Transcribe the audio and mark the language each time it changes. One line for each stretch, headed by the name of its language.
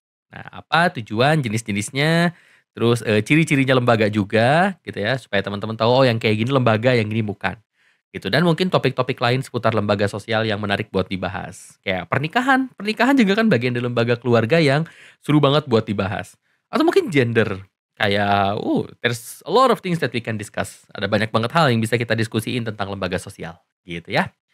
Indonesian: Nah, apa tujuan, jenis-jenisnya, terus, ciri-cirinya lembaga juga gitu ya, supaya teman-teman tahu, oh yang kayak gini lembaga, yang gini bukan. Gitu, dan mungkin topik-topik lain seputar lembaga sosial yang menarik buat dibahas. Kayak pernikahan, pernikahan juga kan bagian dari lembaga keluarga yang seru banget buat dibahas. Atau mungkin gender.
English: Kayak, there's a lot of things that we can discuss.
Indonesian: Ada banyak banget hal yang bisa kita diskusiin tentang lembaga sosial, gitu ya.